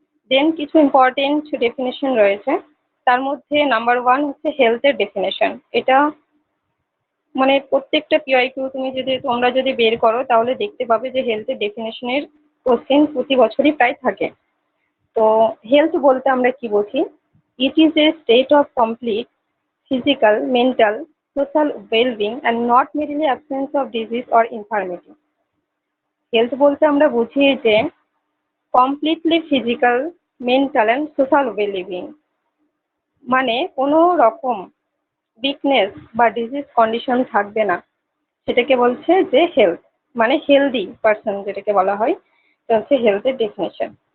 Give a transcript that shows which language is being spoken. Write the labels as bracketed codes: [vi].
[bn] দেন কিছু important definition রয়েছে, তার মধ্যে নাম্বার 1 হচ্ছে হেলথের ডেফিনেশন। এটা মানে প্রত্যেকটা পিওয়াইকিউ তোমরা যদি বের করো তাহলে দেখতে পাবে যে হেলথের ডেফিনেশনের কোশ্চেন প্রতি বছরই প্রায় থাকে। তো হেলথ বলতে আমরা কি বুঝি? [en] It is a state of complete physical, mental, social well-being and not merely absence of disease or infirmity. [bn] Health বলতে আমরা বুঝি যে completely physical, mental and social wellbeing, মানে কোনো রকম উইকনেস বা ডিজিজ কন্ডিশন থাকবে না, সেটাকে বলছে যে হেলথ, মানে হেলদি পার্সন যেটাকে বলা হয়, এটা হচ্ছে হেলথের ডেফিনেশন।